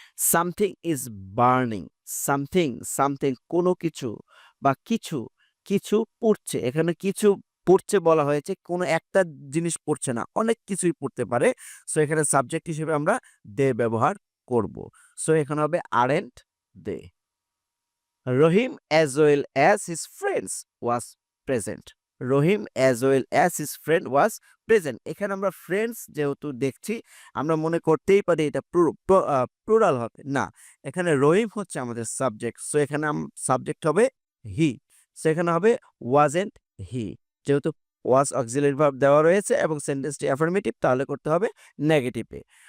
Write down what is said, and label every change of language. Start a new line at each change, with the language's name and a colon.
English: something is burning, something something
Bangla: কোনো কিছু বা কিছু কিছু পুড়ছে। এখানে কিছু পুড়ছে বলা হয়েছে, কোনো একটা জিনিস পুড়ছে না, অনেক কিছুই পুড়তে পারে। সো এখানে সাবজেক্ট হিসেবে আমরা দে ব্যবহার করব। সো এখানে হবে
English: Aren't they. Rahim as well as his friends was present. Rahim as well as his friend was present.
Bangla: এখানে আমরা ফ্রেন্ডস যেহেতু দেখছি, আমরা মনে করতেই পারি এটা প্লুরাল হবে। না, এখানে রহিম হচ্ছে আমাদের সাবজেক্ট। সো এখানে সাবজেক্ট হবে হি। সো এখানে হবে
English: Wasn't he.
Bangla: যেহেতু ওয়াজ অক্সিলারি ভার্ব দেওয়া রয়েছে এবং সেন্টেন্সটি অ্যাফার্মেটিভ, তাহলে করতে হবে নেগেটিভে।